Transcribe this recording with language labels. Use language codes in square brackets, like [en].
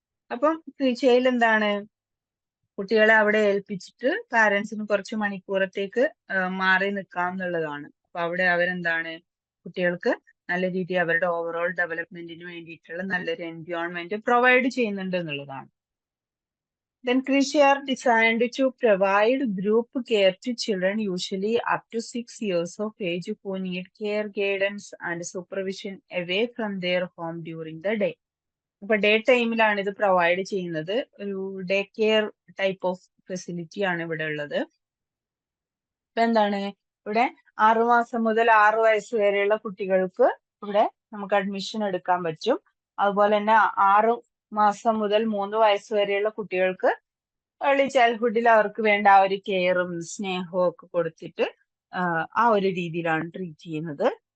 [ml] അപ്പം ക്രീഷയിൽ എന്താണ് കുട്ടികളെ അവിടെ ഏൽപ്പിച്ചിട്ട് പാരന്റ്സിന് കുറച്ച് മണിക്കൂറത്തേക്ക് മാറി നിൽക്കാം എന്നുള്ളതാണ്. അപ്പൊ അവിടെ അവരെന്താണ് കുട്ടികൾക്ക് നല്ല രീതിയിൽ അവരുടെ ഓവറോൾ ഡെവലപ്മെന്റിന് വേണ്ടിയിട്ടുള്ള നല്ലൊരു എൻവയോൺമെന്റ് പ്രൊവൈഡ് ചെയ്യുന്നുണ്ട് എന്നുള്ളതാണ്. [en] Then Krishi are designed to provide group care to children usually up to 6 years of age who need care, guidance and supervision away from their home during the day. [ml] അപ്പൊ day ടൈമിലാണ് ഇത് provide ചെയ്യുന്നത്. ഒരു day care type of facility ആണ് ഇവിടെ ഉള്ളത്. ഇപ്പൊ എന്താണ് ഇവിടെ 6 മാസം മുതൽ 6 വയസ്സ് വരെയുള്ള കുട്ടികൾക്ക് ഇവിടെ നമുക്ക് അഡ്മിഷൻ എടുക്കാൻ പറ്റും. അതുപോലെ തന്നെ 6 മാസം മുതൽ 3 വയസ്സ് വരെയുള്ള കുട്ടികൾക്ക് ഏർലി ചൈൽഡ്ഹുഡിൽ അവർക്ക് വേണ്ട ആ ഒരു കെയറും സ്നേഹവും ഒക്കെ കൊടുത്തിട്ട് ആ ഒരു രീതിയിലാണ് ട്രീറ്റ് ചെയ്യുന്നത്.